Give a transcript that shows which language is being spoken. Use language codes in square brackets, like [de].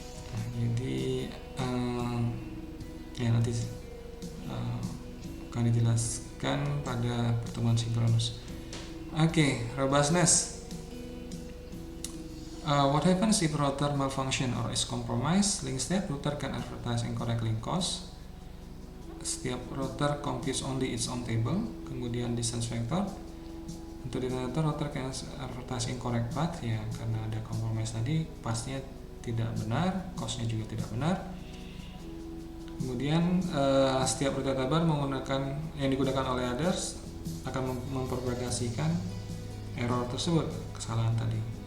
[id] Nah, jadi ya nanti akan dijelaskan pada pertemuan sinkronus. [en] Oke, robustness. What happens if router malfunction or is compromised? Link state, router can advertise incorrect link cost. Setiap router computes only its own table. [id] Kemudian [en] distance vector, untuk distance vector router can advertise incorrect path, [id] ya karena ada compromise tadi, pathnya tidak benar, costnya juga tidak benar. Kemudian setiap router table yang digunakan oleh others akan mempropagasikan error tersebut, kesalahan tadi.